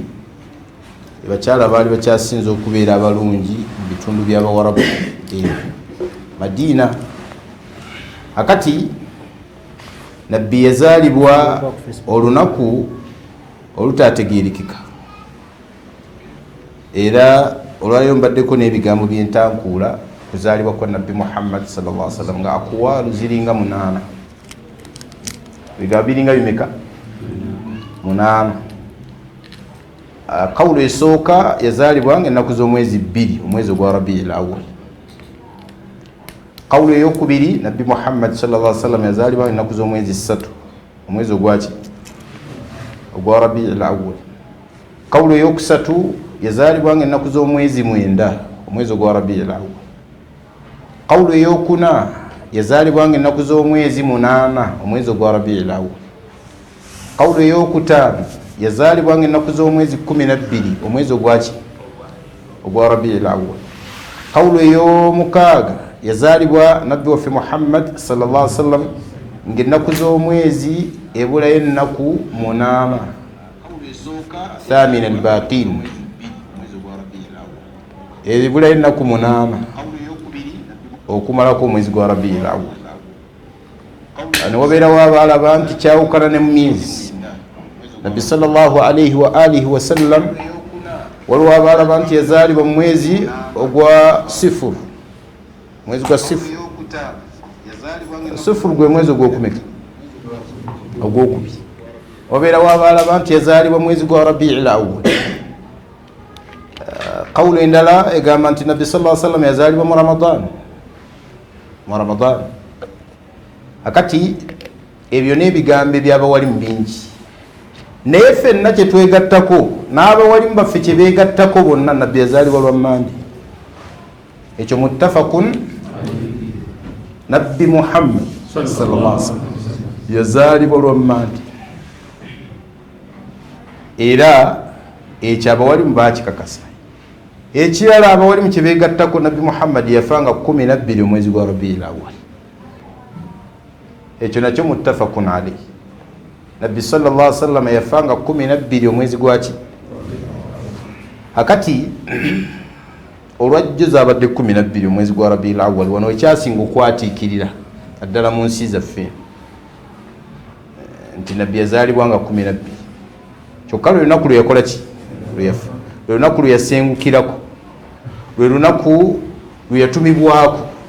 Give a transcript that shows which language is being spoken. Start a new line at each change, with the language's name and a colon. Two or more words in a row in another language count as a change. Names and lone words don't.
Ganda: Bakyala baali bakyasinza okubeera abalungi mu bitundu by'Abawarabu Madina. Akati Nabbi yazaalibwa olunaku olutaategeerekeka, era olwaleero mbaddeko n'ebigambo by'entankuula kuzaalibwa kwa Nabbi Muhammad
Arabic: صلى الله عليه وسلم
Ganda: nga akuwaalu ziringa 8. Bigambo biringa bimeka? 8. Kawulo esooka yazaalibwa nga ennaku z'omwezi 2 omwezi ogwa Rabiul Awwal. Kawulo eyokubiri Nabbi Muhammad
Arabic: صلى الله عليه وسلم
Ganda: yazaalibwa ennaku z'omwezi 3 omwezi ogwaki? Ogwa Rabiul Awwal. Kawulo eyokusatu yazaalibwa nga ennaku z'omwezi 9 omwezi ogwa Rabiul Awwal. Kawulo eyokuna yazaalibwa nga ennaku z'omwezi 8 omwezi ogwa Rabiul Awwal. Kawulo eyokutaano yazaalibwa nga ennaku z'omwezi 12 omwezi ogwaki? Ogwa Rabiul Awwal. Kawulo ey'omukaaga yazaalibwa Nabbi waffe Muhammad
Arabic: صلى الله عليه وسلم
Ganda: nga ennaku z'omwezi ebulayo ennaku 8.
Arabic: ثامن الباقين ebulayo ennaku 8 okumalako omwezi gwa Rabiul Awwal.
Ganda: Ano wabeerawo abalaba nti kyawukana ne mu myezi. Nabbi
Arabic: صلى الله عليه وعلى آله وسلم
Ganda: waliwo abalaba nti yazaalibwa mu mwezi ogwa sifuru, mwezi gwa sifuru. Sifuru gwe mwezi ogwokumeka? Ogwokubiri. Wabeerawo abalaba nti yazaalibwa mwezi gwa Rabiul Awwal. Kawulo endala egamba nti Nabbi
Arabic: صلى الله عليه وسلم
Ganda: yazaalibwa mu Ramadan. Mu Ramadan. Akati ebyo n'ebigambo eby'abawalimu bingi, naye ffenna kye twegattako n'abawalimu baffe kye beegattako bonna, Nabbi yazaalibwa lwa Mande. Ekyo muttafaqun. Nabbi Muhammad
Arabic: صلى الله عليه وسلم
Ganda: yazaalibwa lwa Mande, era ekyo abawalimu baakikakasa. ekirala abawali mu kyebeegattako nabbi muhammadi yafanga 12 omwezi gwa rabiul awwal ekyo nakyo
Arabic: متفق عليه
Ganda: nabbi
Arabic: صلى الله عليه وسلم
Ganda: yafanga 12 omwezi gwaki akati olwajjuza abadde 12 omwezi gwa rabiul awwal wano ekyasinga okwatiikirira addala mu nsi zaffe nti nabbi yazaalibwa nga 12 kyokka lwe lunaku lwe yakola ki lwe yafa lwe lunaku lwe yasengukirako lwe lunaku lwe yatumibwako